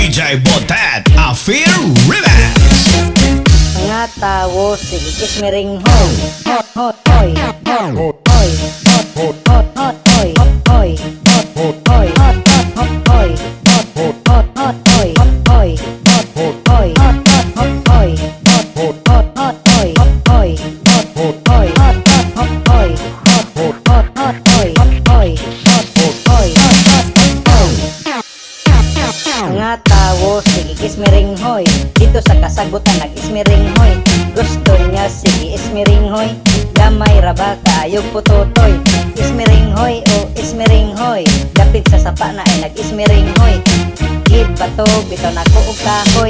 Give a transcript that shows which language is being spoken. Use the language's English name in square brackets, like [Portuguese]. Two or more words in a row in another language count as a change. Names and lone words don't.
[English] DJ Botet, a Fear Remix. [Cebuano] Mga tawo, sige kismiring hoy. Hot, hot, hoy. Hot, hoy. Hot, hot, hot, hoy. Hoy. Hot, hoy. Hot, hot, hot, hoy. Hot, hot, hot, hoy. Hoy. Hot, hoy. Hot, hot, hot, hoy. Hot, hot, hot, hoy. Hoy. Hot, hoy. Hot, hot, hot, hoy. Hot, hot, hot, hoy. Hoy. Hot, hoy. Hot, hot, hoy. Mga tawo, sige kismiring hoy. Dito sa kasagutan nag-ismiring hoy. Gusto niya sige ismiring hoy. Gamay raba kaayog putotoy. Ismiring hoy o ismiring hoy. Dapit sa sapa na ay nag-ismiring hoy. Gibato bitaw na ko og kahoy.